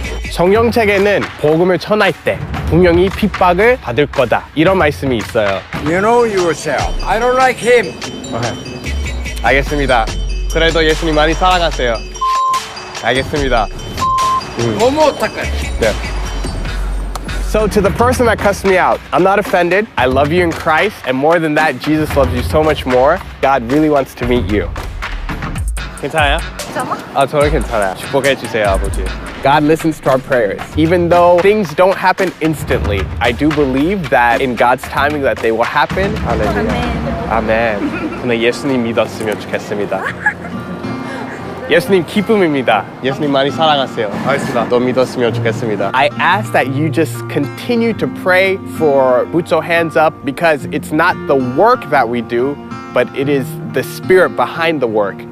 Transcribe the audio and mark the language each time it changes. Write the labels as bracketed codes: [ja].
[ko] 성경책에는 복음을 전할 때 분명히 핍박을 받을 거다, 이런 말씀이 있어요. [en] You know yourself. I don't like him. [ko] 알겠습니다. 그래도 예수님 많이 사랑하세요. 알겠습니다. 너무 어떡해. 네. [en] So to the person that cussed me out, I'm not offended. I love you in Christ, and more than that, Jesus loves you so much more. God really wants to meet you. [ko] 괜찮아요? 괜찮아? 저는 괜찮아요. 축복해 주세요, 아버지. [en] God listens to our prayers. Even though things don't happen instantly, I do believe that in God's timing that they will happen. [ko] 할렐루야. 아멘. 저는 예수님 믿었으면 좋겠습니다. 예수님 기쁨입니다. 예수님 많이 사랑하세요. 알겠습니다. 너 믿었으면 좋겠습니다. [en] I ask that you just continue to pray for Butso Hands Up because it's not the work that we do, but it is the spirit behind the work.